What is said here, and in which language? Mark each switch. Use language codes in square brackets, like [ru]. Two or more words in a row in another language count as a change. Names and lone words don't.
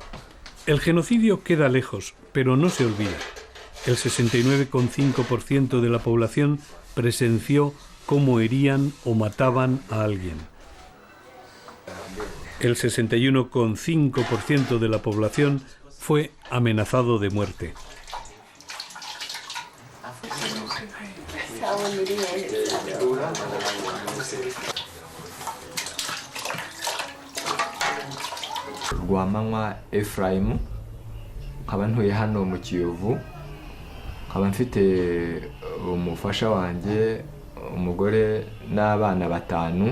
[es] El genocidio queda lejos, pero no se olvida. El 69,5% de la población presenció cómo herían o mataban a alguien. El 61,5% de la población fue amenazado de muerte. [rw] Rwamanywa Efraim, nkaba ntuye hano mu Kiyovu, nkaba mfite umufasha wanjye, umugore n'abana batanu.